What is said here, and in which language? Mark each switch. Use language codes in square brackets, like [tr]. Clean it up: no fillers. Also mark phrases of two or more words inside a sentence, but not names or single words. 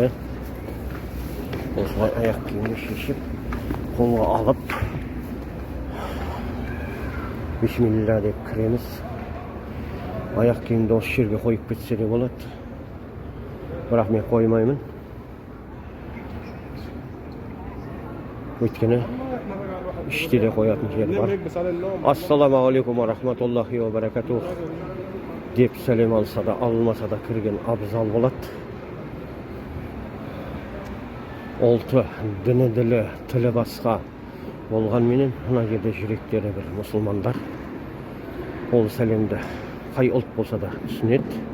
[kk] Осылай аяқ киімді шешіп, қолға алып, бисмилля деп кіреміз. Аяқ киімді осы жерге қойып кетсе де болады. Бірақ мен қоймаймын. Өйткені іште де қоятын жер бар. [ar] السلام عليكم ورحمة الله وبركاته [kk] деп сәлем алса да, алмаса да кірген абзал болады. Ұлты, діні, ділі, тілі басқа болғанменен мына жерде жүректері бір мұсылмандар. Ол сәлемді қай ұлт болса да түсінеді.